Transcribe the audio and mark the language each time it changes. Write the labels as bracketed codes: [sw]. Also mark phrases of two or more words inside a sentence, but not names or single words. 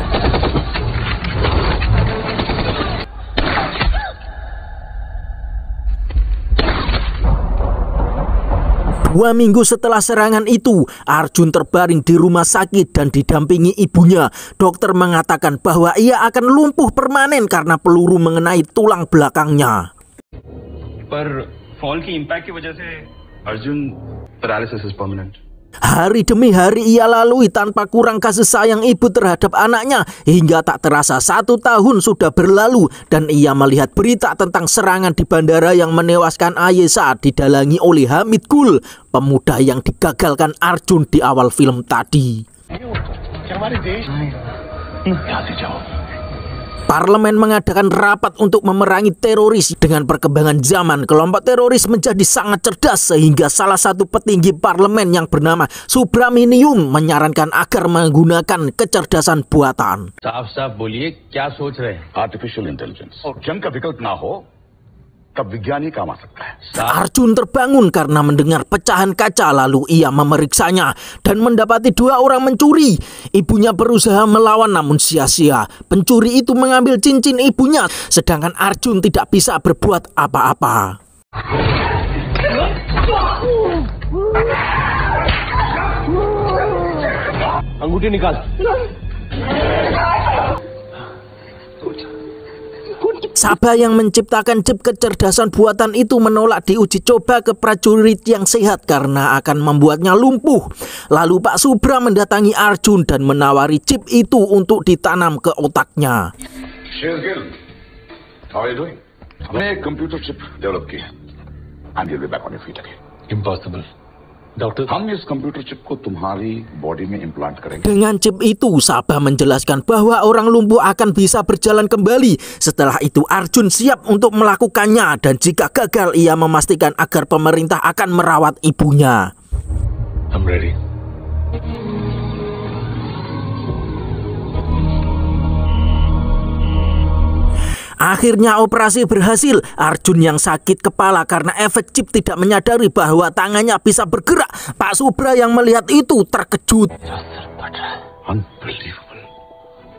[id] Dua minggu setelah serangan itu, Arjun terbaring di rumah sakit dan didampingi ibunya. Dokter mengatakan bahwa ia akan lumpuh permanen karena peluru mengenai tulang belakangnya. [hi] पर फॉल की इम्पैक्ट की वजह से अर्जुन [en] paralysis is permanent. [id] Hari demi hari ia lalui tanpa kurang kasih sayang ibu terhadap anaknya, hingga tak terasa 1 tahun sudah berlalu dan ia melihat berita tentang serangan di bandara yang menewaskan Ayesha didalangi oleh Hamid Gul, pemuda yang digagalkan Arjun di awal film tadi. Parlemen mengadakan rapat untuk memerangi teroris. Dengan perkembangan zaman, kelompok teroris menjadi sangat cerdas sehingga salah satu petinggi parlemen yang bernama Subramanium menyarankan agar menggunakan kecerdasan buatan. [hi] साफ-साफ बोलिए क्या सोच रहे हैं? [en] artificial intelligence. [hi] जंग का विकल्प ना हो तब विज्ञान ही काम आ सकता है. [id] Arjun terbangun karena mendengar pecahan kaca, lalu ia memeriksanya dan mendapati 2 orang mencuri. Ibunya berusaha melawan namun sia-sia. Pencuri itu mengambil cincin ibunya, sedangkan Arjun tidak bisa berbuat apa-apa. [hi] अंगूठी निकाल. [id] Sabah yang menciptakan chip kecerdasan buatan itu menolak diuji coba ke prajurit yang sehat karena akan membuatnya lumpuh. Lalu Pak Subra mendatangi Arjun dan menawari chip itu untuk ditanam ke otaknya. [en] How are you doing? [hi] हमने एक [en] computer chip develop [hi] की है. [en] And you'll be back on your feet again. Impossible. [hi] डॉक्टर, हम इस [en] computer chip [hi] को तुम्हारी बॉडी में इम्प्लांट करेंगे. [id] Dengan chip itu, Sabah menjelaskan bahwa orang lumpuh akan bisa berjalan kembali. Setelah itu Arjun siap untuk melakukannya dan jika gagal ia memastikan agar pemerintah akan merawat ibunya. [en] I'm ready. [id] Akhirnya operasi berhasil. Arjun yang sakit kepala karena efek chip tidak menyadari bahwa tangannya bisa bergerak. Pak Subra yang melihat itu terkejut.